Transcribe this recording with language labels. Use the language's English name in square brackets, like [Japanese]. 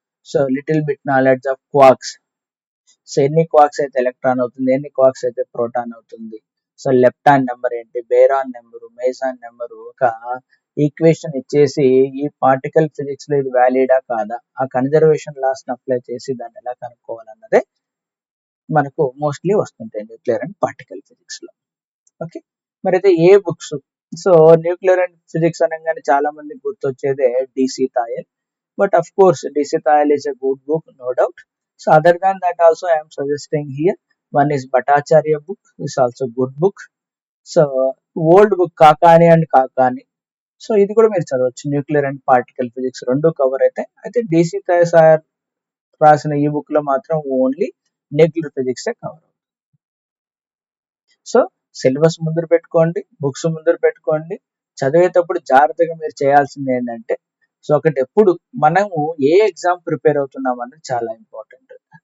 [Telugu] So little bit knowledge of quarks, so ఎన్ని quarks అయితే electron అవుతుంది, ఎన్ని క్వార్క్స్ అయితే ప్రోటాన్ అవుతుంది, సో లెప్టాన్ నెంబర్ ఏంటి, బేరాన్ నెంబరు, మేజాన్ నెంబరు, ఒక ఈక్వేషన్ ఇచ్చేసి ఈ పార్టికల్ ఫిజిక్స్ లో ఇది వ్యాలిడా కాదా, ఆ కన్జర్వేషన్ లాస్ అప్లై చేసి దాన్ని ఎలా కనుక్కోవాలన్నదే మనకు మోస్ట్లీ వస్తుంటాయి న్యూక్లియర్ అండ్ పార్టికల్ ఫిజిక్స్ లో. ఓకే, మరి అయితే ఏ books. So nuclear and physics అనగానే చాలా మందికి గుర్తొచ్చేదే DC థాయల్, [English] But of course DC Thayal is a good book, no doubt. So other than that also I am suggesting here, one is Bhattacharya book is also good book. So old book [Telugu] Kakani and Kakani, so ఇది కూడా మీరు చదవచ్చు, nuclear and particle physics రెండు cover అయితే DC sir రాసిన ఈ book లో మాత్రం only nuclear physics cover. So syllabus ముందర పెట్టుకోండి, బుక్స్ ముందర పెట్టుకోండి, చదివేటప్పుడు జాగ్రత్తగా మీరు చేయాల్సింది ఏంటంటే, సో ఒకటి ఎప్పుడు మనము ఏ ఎగ్జామ్ ప్రిపేర్ అవుతున్నాం అనేది చాలా ఇంపార్టెంట్.